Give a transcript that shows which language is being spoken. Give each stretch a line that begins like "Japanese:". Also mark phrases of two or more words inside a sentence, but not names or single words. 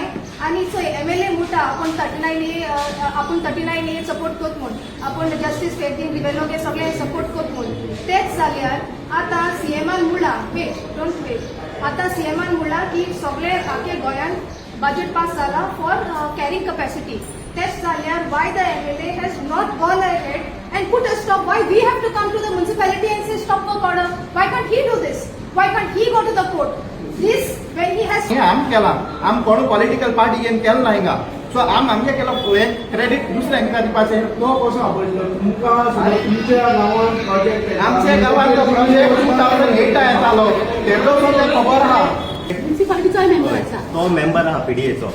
Konkani: आनी चोय MLA मुटा आपूण 39A सपोर्ट कोत म्हूण, आपूण जस्टीस फेरदीन रिबेलोगे सगळे सपोर्ट कोत म्हूण. तेच जाल्यार आतां CMान म्हणला
English: don't wait.
Konkani: आतां CMान म्हणला की सगळे आखे गोंयान
English: budget pass
Konkani: जाला
English: for carrying capacity.
Konkani: तेच जाल्यार
English: why the MLA has not gone ahead and put a stop. why we have to come to the municipality and say stop work order? why can't he do this? why can't he go to the court? This when he has
Konkani: आम केला. आम कोण
English: political party
Konkani: येन केलं ना हिंगा. सो आम आमगे केलो क्रेडिट दुसऱ्यांका दिवपाचें. तो कसो आपयलो तुमकां तुमच्या गांवान प्रोजेक्ट? आमच्या गांवान तो प्रोजेक्ट 2008 येतालो. तेजो सगळें खबर आहा. तो मेंबर आहा PDAचो.